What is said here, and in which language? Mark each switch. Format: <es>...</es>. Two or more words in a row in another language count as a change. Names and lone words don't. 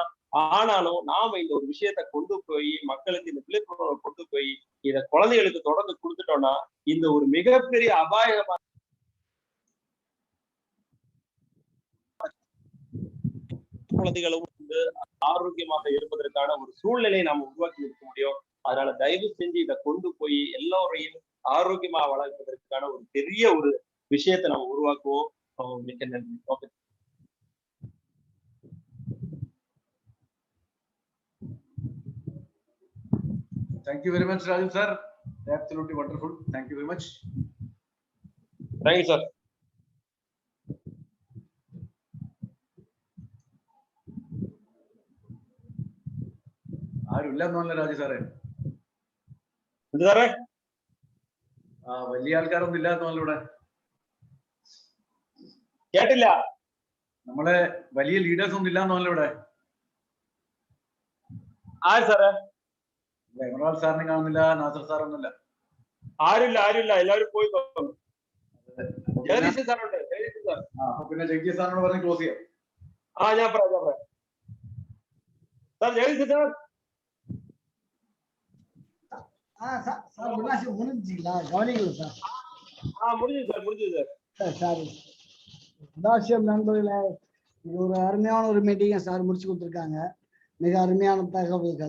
<ta>ஆனாலும் நாம இந்த ஒரு விஷயத்த கொண்டு போய் மக்களுக்கு இந்த விழிப்புணர்வை கொண்டு போய் இத குழந்தைகளுக்கு தொடர்ந்து கொடுத்துட்டோம்னா இந்த ஒரு மிகப்பெரிய அபாயமான குழந்தைகளும் வந்து ஆரோக்கியமாக இருப்பதற்கான ஒரு சூழ்நிலையை நாம உருவாக்கி இருக்க முடியும். அதனால தயவு செஞ்சு இதை கொண்டு போய் எல்லோரையும் ஆரோக்கியமா வளர்ப்பதற்கான ஒரு பெரிய ஒரு விஷயத்தை நம்ம உருவாக்குவோம். மிக்க நன்றி. ஓகே.</ta> <en>Thank you very much, Raju sir. Absolutely wonderful. Thank you very much. Thank you, sir.</en> <ml>ആരും ഇല്ലെന്നല്ല രാജു സാറേ. എന്ത് സാറേ? വലിയ ആൾക്കാരൊന്നും ഇല്ലാന്നല്ല ഇവിടെ. കേട്ടില്ല. നമ്മളെ വലിയ ലീഡേഴ്സ് ഒന്നും ഇല്ലാന്നല്ല ഇവിടെ. ആര് സാറേ? എമറാൾ സാറിനെ കാണുന്നില്ല, നാസർ സാറൊന്നുമില്ല. ആരുമില്ല, എല്ലാവരും പോയി തോന്നുന്നു. ജഗദീശൻ സാറുണ്ട്. ജഗദീശൻ സാർ. അപ്പൊ പിന്നെ ജഗദീശ് സാറിനോട് പറഞ്ഞ് ക്ലോസ് ചെയ്യാം. ഞാൻ പറയാം. സാർ ജഗദീശൻ സാർ.</ml> <ta>சார் முடிஞ்சுங்களா? கவனிக்கல சார். முடிஞ்சது சார். சாரி சதாசிவம் நண்பர்களே, இது ஒரு அருமையான ஒரு மீட்டிங்கை சார் முடிச்சு கொடுத்துருக்காங்க. மிக அருமையான தகவல்கள்.</ta>